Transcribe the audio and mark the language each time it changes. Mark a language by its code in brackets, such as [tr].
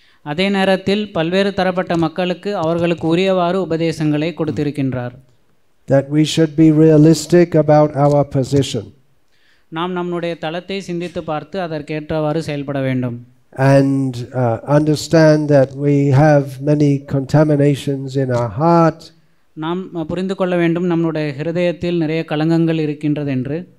[ta] அதே நேரத்தில் பல்வேறு தரப்பட்ட மக்களுக்கு அவர்களுக்கு உரியவாறு உபதேசங்களை கொடுத்திருக்கின்றார். [en] That we should be realistic about our position. [ta] நாம் நம்முடைய தளத்தை சிந்தித்து பார்த்து அதற்கேற்றவாறு செயல்பட வேண்டும். [en] And understand that we have many contaminations in our heart. [ta] நாம் புரிந்து கொள்ள வேண்டும் நம்முடைய ஹிருதயத்தில் நிறைய கலங்கங்கள் இருக்கின்றது என்று.